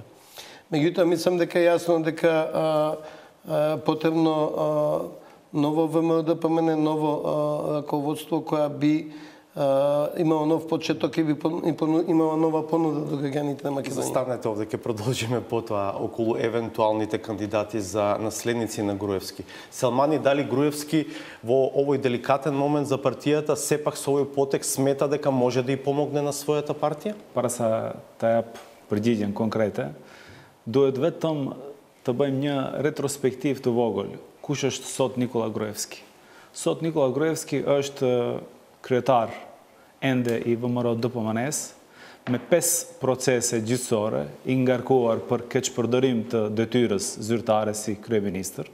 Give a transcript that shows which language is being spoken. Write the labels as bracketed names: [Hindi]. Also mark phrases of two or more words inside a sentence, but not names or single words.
[Macedonian] Меѓутоа, мислам дека е јасно дека потребно ново ВМРО-ДПМН, ново раководство која би имало нов почеток и би имала нова понуда до граѓаните на Македонија. Застанете овде, ќе продолжиме потоа околу евентуалните кандидати за наследници на Груевски. Селмани, дали Груевски во овој деликатен момент за партијата сепак со овој потекст смета дека може да ја помогне на својата партија? [Albanian] Para sa të jap përgjigjen konkrete, duhet vetëm të bëjmë një retrospektiv të vogël. Kush është sot Nikola Gruevski? Sot Nikola Gruevski është kryetar ende i ВМРО-DPMN-s me 5 procese gjyqësore i ngarkuar për keqpërdërim të detyrës zyrtare si kryeministër.